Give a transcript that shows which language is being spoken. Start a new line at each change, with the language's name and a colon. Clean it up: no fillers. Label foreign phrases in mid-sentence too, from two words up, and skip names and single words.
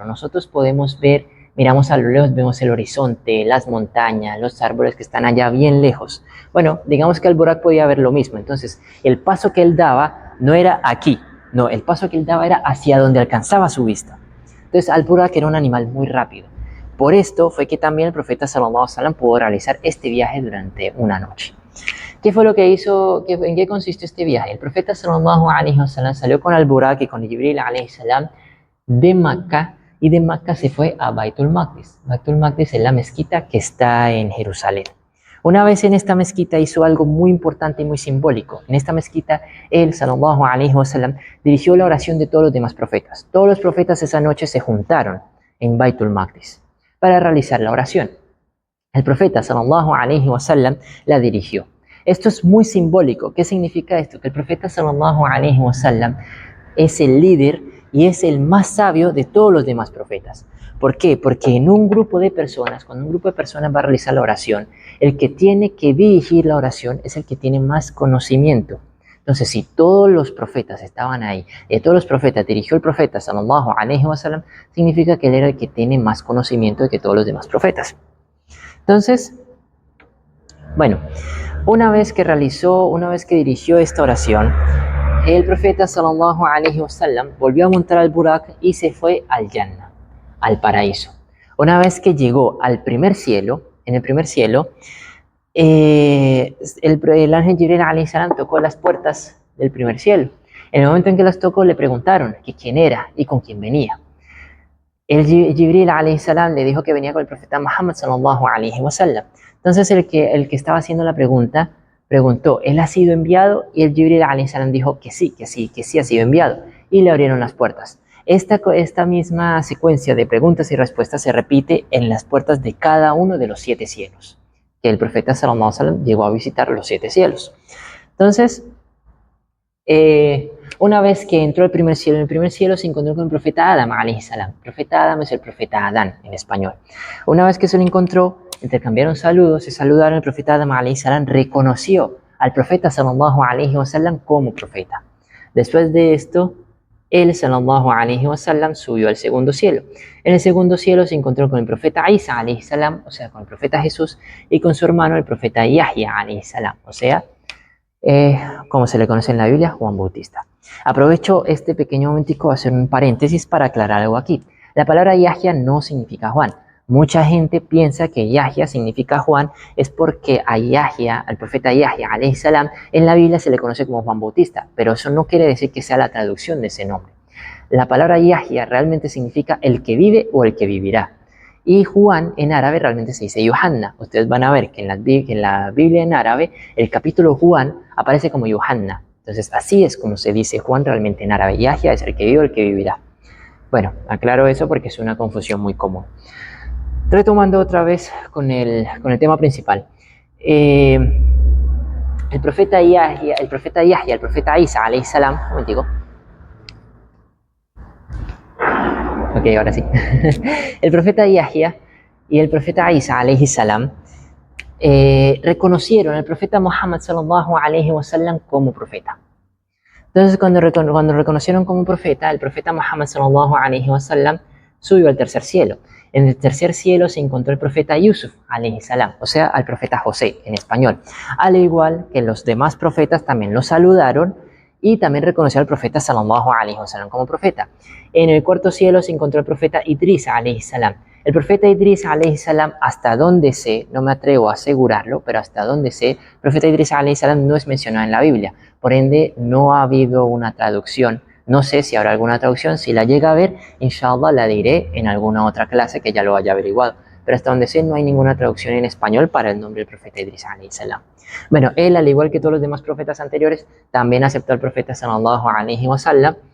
Spanish: Nosotros podemos ver, miramos a lo lejos, vemos el horizonte, las montañas, los árboles que están allá bien lejos. Bueno, digamos que al-Buraq podía ver lo mismo. Entonces, el paso que él daba no era aquí. No, el paso que él daba era hacia donde alcanzaba su vista. Entonces, al-Buraq era un animal muy rápido. Por esto fue que también el profeta
Arabic: صلى الله عليه وسلم
Spanish: pudo realizar este viaje durante una noche. ¿Qué fue lo que hizo? ¿En qué consistió este viaje? El profeta
Arabic: صلى الله عليه وسلم
Spanish: salió con al-Buraq y con Jibril
Arabic: عليه السلام
Spanish: de Meca, y de Meca se fue a Baitul Maqdis. Baitul Maqdis es la mezquita que está en Jerusalén. Una vez en esta mezquita hizo algo muy importante y muy simbólico. En esta mezquita, él,
Arabic: صلى الله عليه وسلم,
Spanish: dirigió la oración de todos los demás profetas. Todos los profetas esa noche se juntaron en Baitul Maqdis para realizar la oración. El profeta
Arabic: صلى الله عليه وسلم
Spanish: la dirigió. Esto es muy simbólico. ¿Qué significa esto? Que el profeta
Arabic: صلى الله عليه وسلم
Spanish: es el líder y es el más sabio de todos los demás profetas. ¿Por qué? Porque en un grupo de personas, cuando un grupo de personas va a realizar la oración, el que tiene que dirigir la oración es el que tiene más conocimiento. Entonces, si todos los profetas estaban ahí, y de todos los profetas dirigió el profeta
Arabic: صلى الله عليه وسلم,
Spanish: significa que él era el que tiene más conocimiento que todos los demás profetas. Entonces, bueno, una vez que dirigió esta oración, el profeta
Arabic: صلى الله عليه وسلم
Spanish: volvió a montar al Burak y se fue al Jannah, al paraíso. Una vez que llegó al primer cielo, en el primer cielo, el ángel Jibril
Arabic: عليه السلام
Spanish: tocó las puertas del primer cielo. En el momento en que las tocó, le preguntaron que quién era y con quién venía. El Jibril
Arabic: عليه السلام
Spanish: le dijo que venía con el profeta Muhammad
Arabic: صلى الله عليه وسلم.
Spanish: Entonces el que estaba haciendo la pregunta preguntó, ¿él ha sido enviado? Y el Jibril
Arabic: عليه السلام
Spanish: dijo que sí ha sido enviado. Y le abrieron las puertas. Esta misma secuencia de preguntas y respuestas se repite en las puertas de cada uno de los 7 cielos. Que el profeta
Arabic: صلى الله عليه وسلم
Spanish: llegó a visitar los 7 cielos. Entonces, una vez que entró al primer cielo, en el primer cielo se encontró con el profeta Adam
Arabic: عليه السلام.
Spanish: El profeta Adam es el profeta Adán en español. Una vez que se lo encontró, intercambiaron saludos, se saludaron. El profeta Adam
Arabic: عليه السلام
Spanish: reconoció al profeta
Arabic: صلى الله عليه وسلم
Spanish: como profeta. Después de esto, él
Arabic: صلى الله عليه وسلم
Spanish: subió al segundo cielo. En el segundo cielo se encontró con el profeta Isa
Arabic: عليه السلام,
Spanish: o sea, con el profeta Jesús, y con su hermano el profeta Yahya
Arabic: عليه السلام,
Spanish: o sea, como se le conoce en la Biblia, Juan Bautista. Aprovecho este pequeño momentico a hacer un paréntesis para aclarar algo aquí. La palabra Yahya no significa Juan. Mucha gente piensa que Yahya significa Juan, es porque a Yahya, al profeta Yahya
Arabic: عليه السلام,
Spanish: en la Biblia se le conoce como Juan Bautista, pero eso no quiere decir que sea la traducción de ese nombre. La palabra Yahya realmente significa el que vive o el que vivirá. Y Juan en árabe realmente se dice Yohanna. Ustedes van a ver que en la Biblia en árabe el capítulo Juan aparece como Yohanna. Entonces así es como se dice Juan realmente en árabe. Yahya es el que vive o el que vivirá. Bueno, aclaro eso porque es una confusión muy común. Retomando otra vez con el tema principal. El profeta Yahya, el profeta Isa
Arabic: عليه السلام,
Spanish: un momentico. Ok, ahora sí. El profeta Yahya y el profeta Isa
Arabic: عليه السلام
Spanish: reconocieron al profeta Muhammad
Arabic: صلى الله عليه وسلم
Spanish: como profeta. Entonces cuando reconocieron como profeta, el profeta Muhammad
Arabic: صلى الله عليه وسلم
Spanish: subió al tercer cielo. En el tercer cielo se encontró el profeta Yusuf
Arabic: عليه السلام,
Spanish: o sea, al profeta José en español. Al igual que los demás profetas también lo saludaron y también reconoció al profeta
Arabic: صلى الله عليه وسلم
Spanish: como profeta. En el cuarto cielo se encontró el profeta Idris
Arabic: عليه السلام.
Spanish: El profeta Idris
Arabic: عليه السلام,
Spanish: hasta donde sé, no me atrevo a asegurarlo, pero hasta donde sé, el profeta Idris
Arabic: عليه السلام
Spanish: no es mencionado en la Biblia. Por ende, no ha habido una traducción. No sé si habrá alguna traducción. Si la llega a ver,
Arabic: إن شاء الله
Spanish: la diré en alguna otra clase que ya lo haya averiguado. Pero hasta donde sé, no hay ninguna traducción en español para el nombre del profeta Idris
Arabic: عليه السلام.
Spanish: Bueno, él, al igual que todos los demás profetas anteriores, también aceptó al profeta
Arabic: صلى الله عليه وسلم.